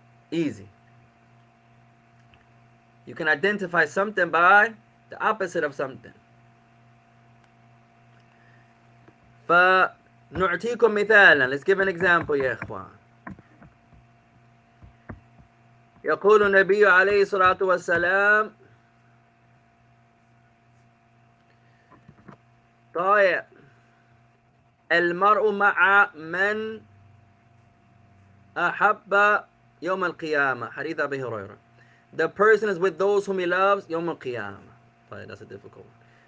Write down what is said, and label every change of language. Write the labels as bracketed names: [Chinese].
[English] Easy. You can identify something by the opposite of something. [Arabic] فنعطيكم مثالا. [English] Let's give an example [Arabic] يا إخوان. يقول النبي عليه الصلاة والسلام طيب المرء مع من أحب يوم القيامة حديث أبي هريرة. [English] The person is with those whom he loves [Arabic] يوم القيامة. [English] طيب that's a difficult one.